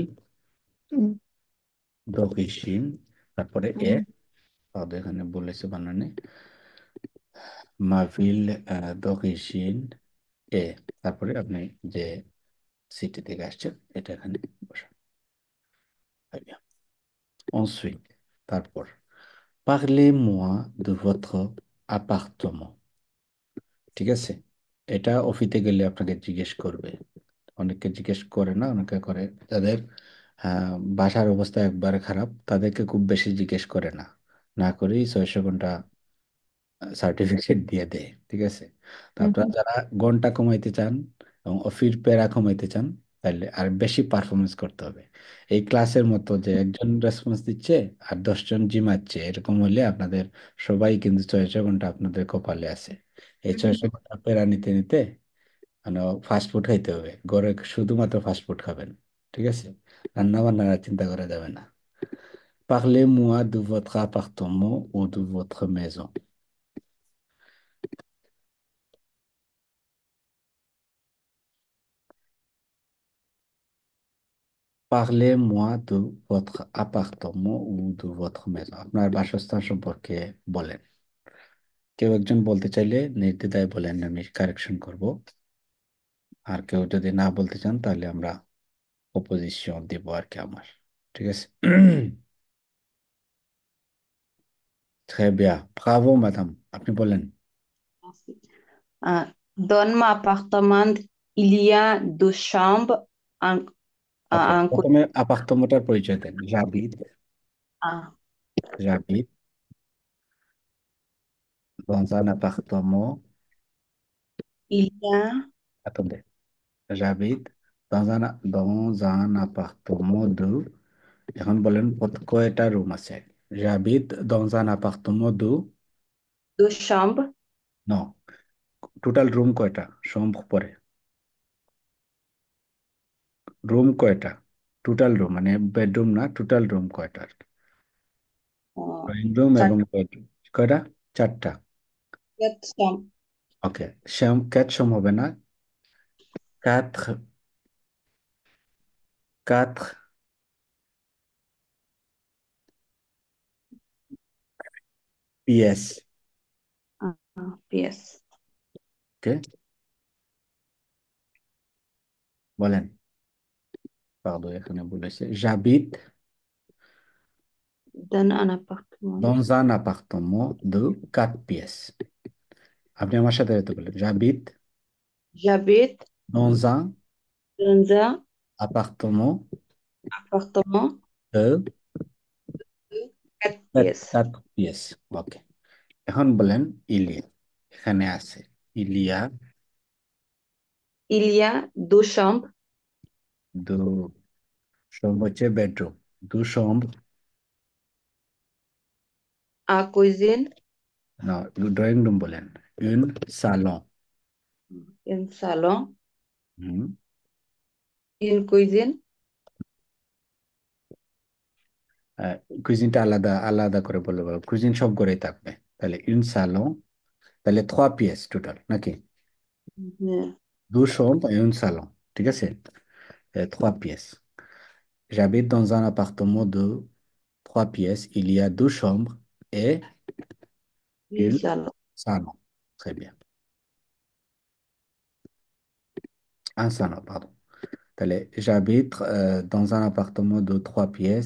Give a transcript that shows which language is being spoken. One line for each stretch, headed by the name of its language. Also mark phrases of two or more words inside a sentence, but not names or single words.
Bangla: হুম, দক্ষিণ, তারপরে এ, হুম, এখানে বলেছে বানানে মাভিল দক্ষিণ এ, তারপরে আপনি যে সিটি থেকে আসছেন এটা এখানে বসান।
French: Ensuite, তারপর parlez-moi de votre appartement,
Bangla: ঠিক আছে, এটা অফিসে গেলে আপনাকে জিজ্ঞেস করবে। অনেকে জিজ্ঞেস করে না, অনেকে করে, যাদের বাসার অবস্থা একবারে খারাপ তাদেরকে খুব বেশি জিজ্ঞেস করে না, না করেই 600 ঘন্টা সার্টিফিকেট দিয়ে দেয়। ঠিক আছে, তো হুম, আপনারা যারা ঘন্টা কমাইতে চান এবং অফিস প্যারা কমাইতে চান, তাহলে আর বেশি পারফরমেন্স করতে হবে। এই ক্লাসের মতো যে একজন রেসপন্স দিচ্ছে আর 10জন জিমাচ্ছে, এরকম হলে আপনাদের সবাই কিন্তু 600 ঘন্টা আপনাদের কপালে আছে। এই হুম, 600 ঘন্টা প্যারা নিতে নিতে মানে
English: fast food
Bangla: খাইতে হবে, ঘরে শুধুমাত্র
English: fast food
Bangla: খাবেন। ঠিক আছে, রান্না বান্নার আর চিন্তা করা যাবে না।
French: Parlez-moi de votre appartement ou de votre maison. Parlez-moi de votre appartement ou de votre maison.
Bangla: আপনার বাসস্থান সম্পর্কে বলেন। কেউ একজন বলতে চাইলে নির্দ্বিধায় বলেন, আমি কারেকশন করব। আর কেউ যদি না বলতে চান তাহলে আমরা অপোজিশন দিব আর কি আমার। ঠিক আছে।
French: Très bien. Bravo, madame.
Bangla: আপনি বলেন।
French: Dans mon appartement, il y a deux chambres, un,
Bangla: ওকে,
French: un côté.
Bangla: প্রথমে আপার্তমটার পরিচয় দেন।
French: J'habite dans un appartement. Il y a Attendez. J'habite dans un appartement de,
Bangla: এখন বলেন কয়টা রুম আছে।
French: J'habite dans un appartement de, deux chambres, non,
English: total room
Bangla: কয়টা, সম্ভব পরে, রুম কয়টা,
English: total room
Bangla: মানে বেডরুম না,
English: total room
Bangla: কয়টা আর কি, euh,
English: drawing room
French: quatre,
Bangla: এবং বেডরুম কয়টা, চারটা।
French: quatre chambres,
Bangla: ওকে, শ্যাম হবে না,
French: quatre, quatre pièces। pièces.
Bangla: ওকে, বলেন। পারদো এখানে বলেছে j'habite
French: Dans un appartement. Dans un appartement de 4 pièces.
Bangla: আপনি আমার সাথে যেতে বলেন j'habite
French: J'habite dans un dans un appartement appartement de de 4 pièces. 4 pièces.
Bangla: ওকে, এখন বলেন ইলিয়া। এখানে আছে ইলিয়া
French: Il y a 2 chambres,
Bangla: দু chambre হচ্ছে বেডরুম, দু chambre,
French: un cuisine,
Bangla: না
English: drawing room
Bangla: বলেন,
French: une salon, un salon, হুম, une cuisine,
Bangla: কুইজিনটা আলাদা আলাদা করে বলতে পারবো, কুইজিন সব ঘরেই থাকবে।
French: তাহলে une salon,
Bangla: তাহলে 3 pièces টোটাল নাকি? euh,
French: দু chambre et une salon,
Bangla: ঠিক আছে? 3 pièces.
French: J'habite dans un appartement de 3 pièces. Il y a 2 chambres et une une salon. salon. Très bien. Un salon, pardon. Allez, j'habite dans un appartement de 3 pièces.